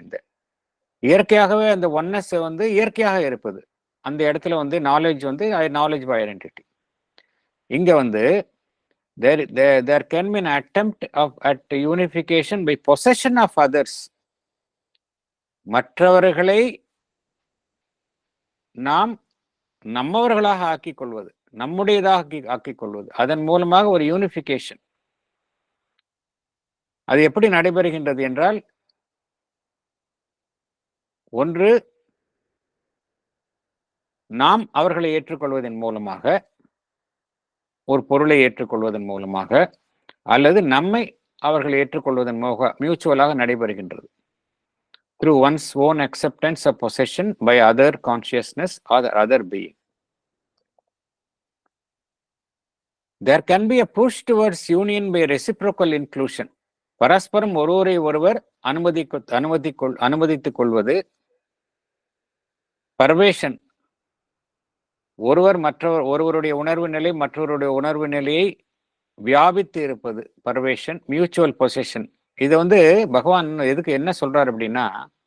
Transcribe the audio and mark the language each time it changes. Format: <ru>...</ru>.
<ta>இந்த இயற்கையாகவே அந்த ஒன்னஸ் வந்து இயற்கையாக இருப்பது, அந்த இடத்துல வந்து நாலேஜ் வந்து நாலேஜ் பை ஐடென்டிட்டி. இங்க வந்து</ta> <en>there can be an attempt at unification by possession of others.</en> <ta>மற்றவர்களை நாம் நம்மவர்களாக ஆக்கிக் கொள்வது, நம்முடையதாக ஆக்கிக் கொள்வது, அதன் மூலமாக ஒரு யூனிஃபிகேஷன். அது எப்படி நடைபெறுகின்றது என்றால், ஒன்று நாம் அவர்களை ஏற்றுக்கொள்வதன் மூலமாக, ஒரு பொருளை ஏற்றுக்கொள்வதன் மூலமாக, அல்லது நம்மை அவர்கள் ஏற்றுக்கொள்வதன் மூலமாக மியூச்சுவலாக நடைபெறுகின்றது.</ta> <en>through one's own acceptance of possession by other consciousness or other being. There can be a push towards union by reciprocal inclusion.</en> <ta>பரஸ்பரம் ஒருவரை ஒருவர் அனுமதித்துக் கொள்வது. பர்வேஷன், ஒருவருடைய உணர்வு நிலை மற்றவருடைய உணர்வு நிலையை வியாபித்து இருப்பது பர்வேஷன். மியூச்சுவல் பொசெஷன். இது வந்து பகவான் எதுக்கு என்ன சொல்றாரு அப்படின்னா,</ta>